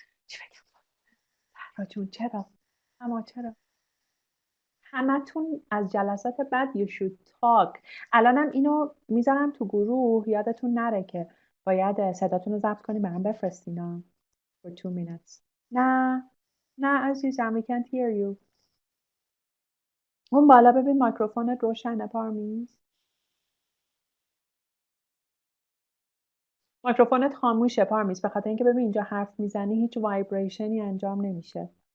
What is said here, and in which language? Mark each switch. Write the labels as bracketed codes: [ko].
[fa] چی بگم؟ زهرا جون چرا؟ اما چرا؟ همتون از جلسات بعد [en] you should talk. [fa] الانم اینو میذارم تو گروه یادتون نره که باید صداتون رو ضبط کنیم برام بفرستینا [en] for 2 minutes. [fa] نه عزیزم [en] we can't hear you. [fa] اون بالا ببین مایکروفونت روشنه پارمیز. مایکروفونت خاموشه پارمیز به خاطر اینکه ببین اینجا حرف میزنی هیچ وایبریشنی انجام نمیشه.